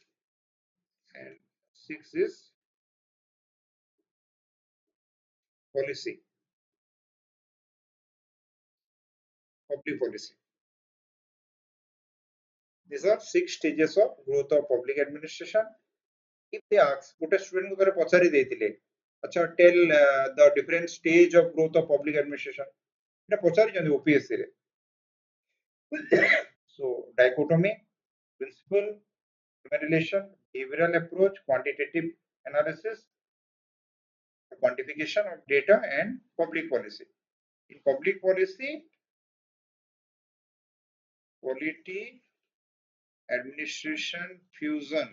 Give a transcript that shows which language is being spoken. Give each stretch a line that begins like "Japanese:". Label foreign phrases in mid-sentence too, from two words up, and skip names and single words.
English: And sixth is policy, public policy. These are six stages of growth of public administration. If they ask,
Odia: ଗୋଟେ student को ଥରେ ପଚାରି ଦେଇଥିଲେ, ଆଚ୍ଛା
English: tell the different stage of growth of public administration.
Odia: এটা ପଚାରିଛନ୍ତି OPSC ରେ.
English: So dichotomy, principle, human relation, behavioral approach, quantitative analysis, quantification of data, and public policy. In public policy, polity administration fusion.